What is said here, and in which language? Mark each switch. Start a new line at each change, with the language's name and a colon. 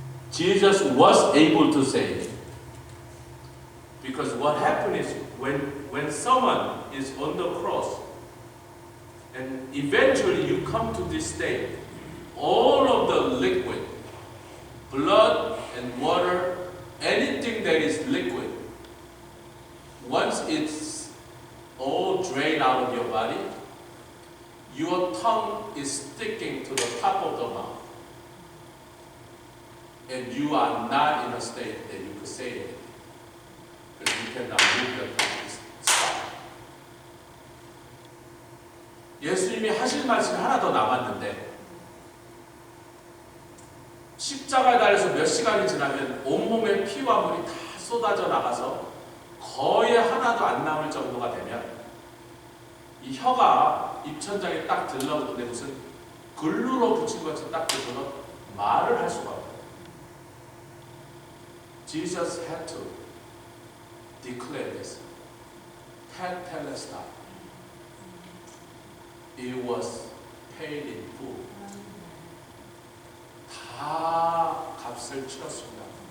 English: Jesus was able to save. Because what happened is when someone is on the cross and eventually you come to this state, all of the liquid, blood and water, anything that is liquid, once it's all drained out of your body, your tongue is sticking to the top of the mouth. And you are not in a state that you could say anything. Because you cannot move your tongue. Stop.
Korean: 예수님이 하실 말씀이 하나 더 남았는데 십자가에 달려서 몇 시간이 지나면 온몸에 피와 물이 다 쏟아져 나가서 거의 하나도 안 남을 정도가 되면 이 혀가 입천장에 딱 들러붙는데 무슨 글루로 붙인 것처럼 딱 붙어서 말을 할 수가 없어요.
English: Jesus had to declare this.
Greek: Tetelestai.
English: It was paid in full.
Korean: 다 값을 치렀습니다.